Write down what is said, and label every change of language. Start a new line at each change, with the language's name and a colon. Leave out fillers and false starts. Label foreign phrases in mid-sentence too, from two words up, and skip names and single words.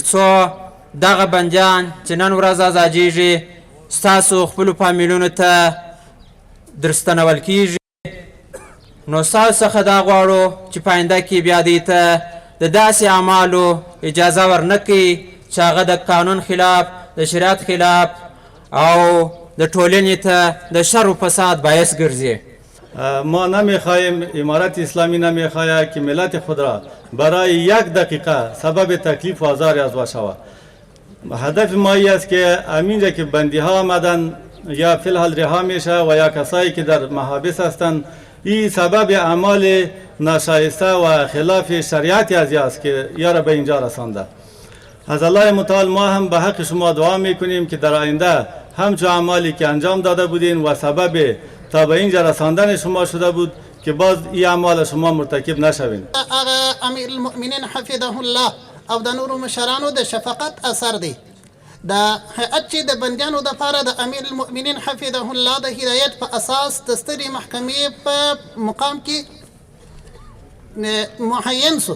Pashto: څو دغه بندیان چې نن ورځ ازادیږي ستاسو خپلو فامیلونو ته درستنول کیږي نو ستاسو څخه دا غواړو چې په آینده کې بیا دوی ته د داسې اعمالو اجازه ورنکړي چې هغه د قانون خلاف د شریعت خلاف او د ټولنې ته د شر و فساد باعث ګرځي.
Persian: ما نمیخواهیم امارت اسلامی نمیخواهد که ملت خود را برای 1 دقیقه سبب تکلیف و آزار از شود. هدف ما ای است که همینجا که بندی ها آمدن یا فی الحال رها میشه و یا کسایی که در محابس هستند این سبب اعمال ناشایسته و خلاف شریعت ازی است که یارا به اینجا رسانده. از الله متعال ما هم به حق شما دعا میکنیم که در آینده همچون اعمالی که انجام داده بودین و سبب تا به اینجا رساندن شما شده بود که باز این اعمال شما مرتکب نشوین.
Arabic: امیر المؤمنین حفظه الله
Pashto: او د نورو مشرانو د شفقت اثر دی. د هیئت چې د بندیانو دپاره د
Arabic: امیر المؤمنین حفظه الله
Pashto: د هدایت په اساس د سترې محکمې په مقام کې معین سو.